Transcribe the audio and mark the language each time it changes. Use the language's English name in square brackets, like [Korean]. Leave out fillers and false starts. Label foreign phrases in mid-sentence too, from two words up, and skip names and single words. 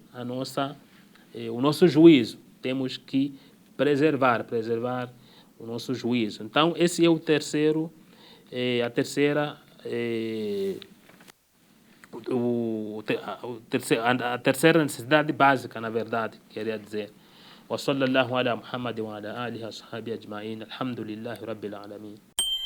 [Portuguese] O nosso juízo. Temos que preservar o nosso juízo. Então, esse é o terceiro, a terceira necessidade básica, na verdade, queria dizer. [Arabic] وصلى الله على محمد وعلى آله وصحبه أجمعين الحمد لله رب العالمين.